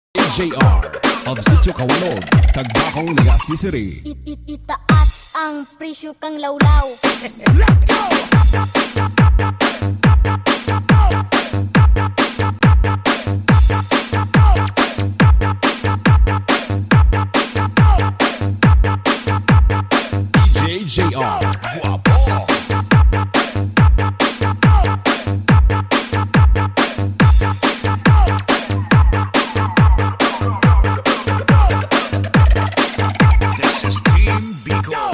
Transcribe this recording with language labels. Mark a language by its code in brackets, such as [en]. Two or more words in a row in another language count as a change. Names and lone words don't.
[en] JR of Sitio Kawalog, Tagbakong, Legazpi City. [bik] Itaas ang presyo kang lawlaw. [en] Let's go! DJ JR, guwapo. This is Team Bicol.